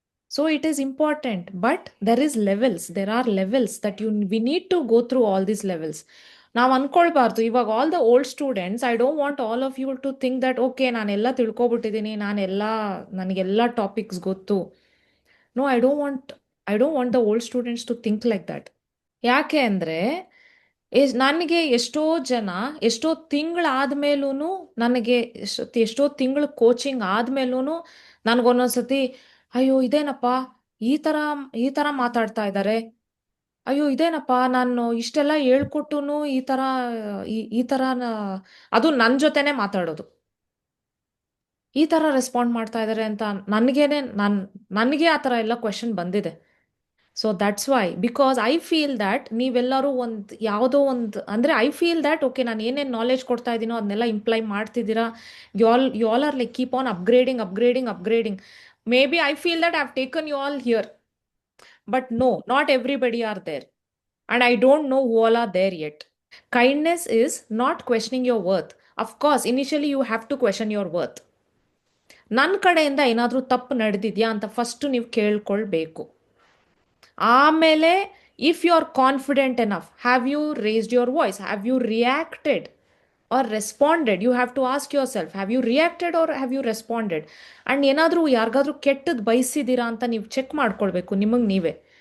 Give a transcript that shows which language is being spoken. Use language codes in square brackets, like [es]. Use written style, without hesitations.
[en] So it is important, but there are levels that we need to go through all these levels. [kn] ನಾವು ಅನ್ಕೊಳ್ಬಾರ್ದು ಇವಾಗ [en] all the old students, I don't want all of you to think that okay [kn] ನಾನೆಲ್ಲ ತಿಳ್ಕೊಬಿಟ್ಟಿದ್ದೀನಿ, ನನಗೆಲ್ಲ topics ಗೊತ್ತು. [en] No, I don't want the old students to think like that. [kn] ಯಾಕೆ ಅಂದರೆ, ನನಗೆ ಎಷ್ಟೋ ತಿಂಗಳಾದ್ಮೇಲೂ, ನನಗೆ ಎಷ್ಟೋ ತಿಂಗಳು ಕೋಚಿಂಗ್ ಆದ್ಮೇಲೂ ನನಗೊಂದೊಂದ್ಸತಿ, ಅಯ್ಯೋ ಇದೇನಪ್ಪ ಈ ಥರ ಈ ಥರ ಮಾತಾಡ್ತಾ ಇದ್ದಾರೆ, ಅಯ್ಯೋ ಇದೇನಪ್ಪ ನಾನು ಇಷ್ಟೆಲ್ಲ ಹೇಳ್ಕೊಟ್ಟುನು ಈ ಥರ ಅದು ನನ್ನ ಜೊತೆನೇ ಮಾತಾಡೋದು, ಈ ಥರ ರೆಸ್ಪಾಂಡ್ ಮಾಡ್ತಾ ಇದ್ದಾರೆ ಅಂತ ನನಗೆ ಆ ಥರ ಎಲ್ಲ ಕ್ವೆಶನ್ ಬಂದಿದೆ. [en] so that's why because I feel that [kn] ನೀವೆಲ್ಲರೂ ಒಂದು ಯಾವುದೋ ಒಂದು ಅಂದರೆ [en] I feel that okay [kn] ನಾನು ಏನೇನು ನಾಲೆಜ್ ಕೊಡ್ತಾ ಇದ್ದೀನೋ ಅದನ್ನೆಲ್ಲ ಇಂಪ್ಲೈ ಮಾಡ್ತಿದ್ದೀರಾ. [en] You all are like keep on upgrading. Maybe I feel that I have taken you all here, but no, not everybody are there, and I don't know who all are there yet. Kindness is not questioning your worth. Of course, initially you have to question your worth. [kn] ನನ್ನ ಕಡೆಯಿಂದ ಏನಾದರೂ ತಪ್ಪು ನಡೆದಿದೆಯಾ ಅಂತ first ನೀವು ಕೇಳ್ಕೊಳ್ಬೇಕು. ಆಮೇಲೆ [en] If you are confident enough, have you raised your voice, have you reacted or responded? You have to ask yourself, have you reacted or have you responded? And [kn] ಏನಾದರೂ ಯಾರಿಗಾದ್ರೂ ಕೆಟ್ಟದ್ದು ಬಯಸಿದ್ದೀರಾ ಅಂತ ನೀವು ಚೆಕ್ ಮಾಡ್ಕೊಳ್ಬೇಕು ನಿಮಗೆ ನೀವೇ.